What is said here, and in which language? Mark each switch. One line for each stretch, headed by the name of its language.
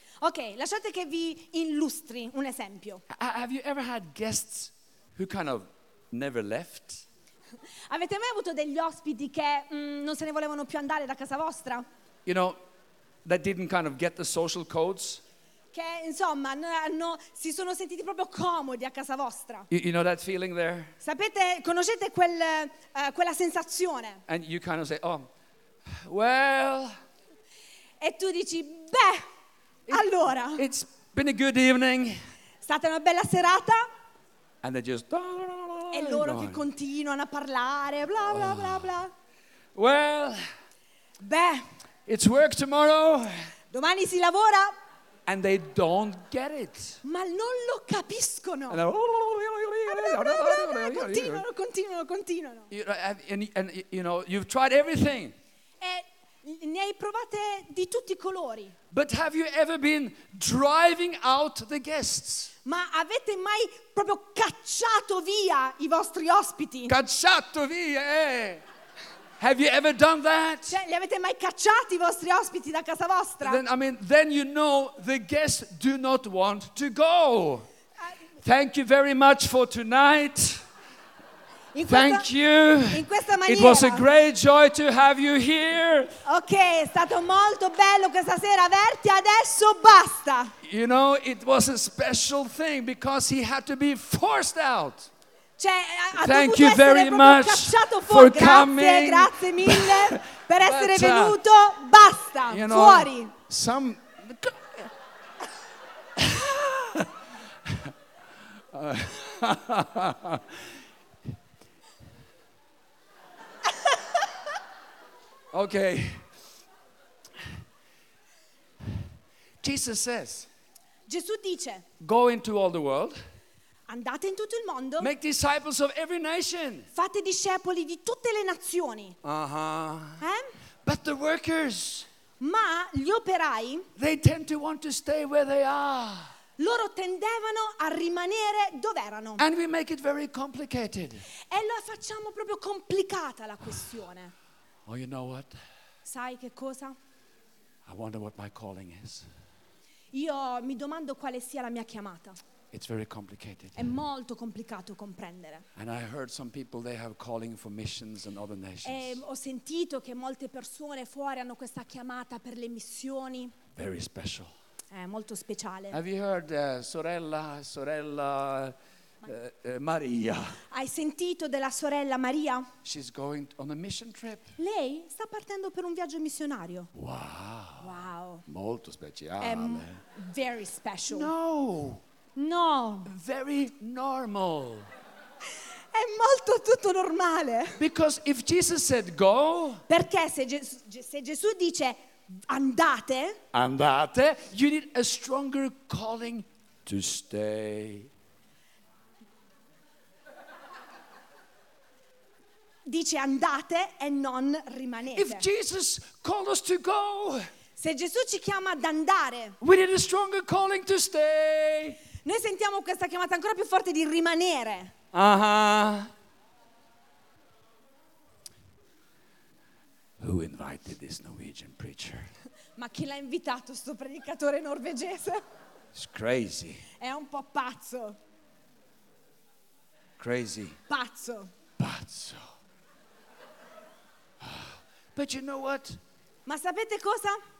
Italian: Ok, lasciate che vi illustri un esempio.
English: Have you ever had guests who kind of never left?
Italian: Avete mai avuto degli ospiti che non se ne volevano più andare da casa vostra?
English: You know, that didn't kind of get the social codes.
Italian: Che insomma no, si sono sentiti proprio comodi a casa vostra.
English: You know that feeling there?
Italian: Sapete, conoscete quella sensazione?
English: And you kind of say, oh, well.
Italian: E tu dici, beh, allora.
English: It's been a good evening.
Italian: Stata una bella serata.
English: And they just.
Italian: E loro che continuano a parlare, bla bla bla bla.
English: Well.
Italian: Beh.
English: It's work tomorrow.
Italian: Domani si lavora.
English: and they don't get it.
Italian: Ma non lo capiscono. Continuano.
English: And you know, you've tried everything.
Italian: Ne hai provate di tutti i colori.
English: But have you ever been driving out the guests?
Italian: Ma avete mai proprio cacciato via i vostri ospiti? Cacciato via,
English: Have you ever done that?
Italian: Cioè, li avete mai cacciati i vostri ospiti da casa vostra?
English: Then, I mean, then you know the guests do not want to go. Thank you very much for tonight. Thank you.
Italian: In questa maniera.
English: It was a great joy to have you here.
Italian: Okay, è stato molto bello questa sera averti. Adesso basta.
English: You know, it was a special thing because he had to be forced out.
Italian: Cioè,
English: thank you very much for coming.
Italian: Grazie mille per essere venuto. Basta.
English: You know,
Italian: fuori.
English: Some. Okay. Jesus says.
Italian: Gesù dice.
English: Go into all the world.
Italian: Andate in tutto il mondo.
English: Make disciples of every nation.
Italian: Fate discepoli di tutte le nazioni.
English: Uh-huh. But the workers.
Italian: Ma gli operai.
English: They tend to want to stay where they are.
Italian: Loro tendevano a rimanere dove erano.
English: And we make it very complicated.
Italian: E lo facciamo proprio complicata la questione.
English: Oh, you know what?
Italian: Sai che cosa?
English: I wonder what my calling is.
Italian: Io mi domando quale sia la mia chiamata.
English: It's very complicated.
Italian: È molto complicato comprendere.
English: And I heard some people they have calling for missions and other nations.
Italian: E ho sentito che molte persone fuori hanno questa chiamata per le missioni.
English: Very special.
Italian: È molto speciale.
English: Have you heard
Italian: sorella
English: Maria?
Italian: Hai sentito della sorella Maria?
English: She's going on a mission trip.
Italian: Lei sta partendo per un viaggio missionario. Wow. Wow. Molto speciale.
English: Very special. No. No. Very normal.
Italian: È molto tutto normale.
English: Because if Jesus said go.
Italian: Perché se Gesù dice andate. Andate.
English: You need a stronger calling to stay.
Italian: Dice andate e non rimanete.
English: If Jesus called us to go.
Italian: Se Gesù ci chiama ad andare.
English: We need a stronger calling to stay.
Italian: Noi sentiamo questa chiamata ancora più forte di rimanere. Uh-huh.
English: Who invited this Norwegian preacher?
Italian: Ma chi l'ha invitato sto predicatore norvegese?
English: It's crazy.
Italian: È un po' pazzo.
English: Crazy.
Italian: Pazzo. Pazzo. But you know what? Ma sapete cosa?